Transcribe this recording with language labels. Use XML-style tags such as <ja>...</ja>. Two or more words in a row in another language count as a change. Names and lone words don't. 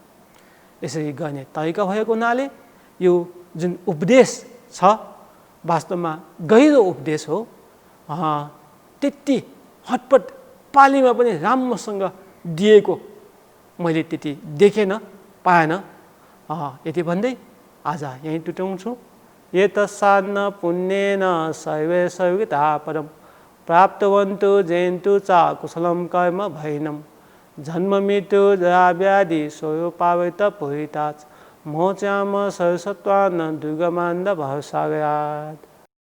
<ne>यसरी गर्ने तरिका भएको हुनाले यो जुन उपदेश छ वास्तवमा गहिरो उपदेश हो। त्यति हटपट पालीमा पनि राम्रोसँग दिएको मैले त्यति पाएन। यति भन्दै आज यहीँ टुटाउँछु।</ne> <sa>एतस्सान्न पुण्येन सर्वे सर्वदा परम प्राप्तवन्तु जयन्तु च कुशलं कर्म भैनम् जन्म मृत्यु जरा व्याधि स्वरूपावृत पुरितात् मोच्याम सरस्वत्वान् दुर्गमान्ध भवसागरात्।</sa>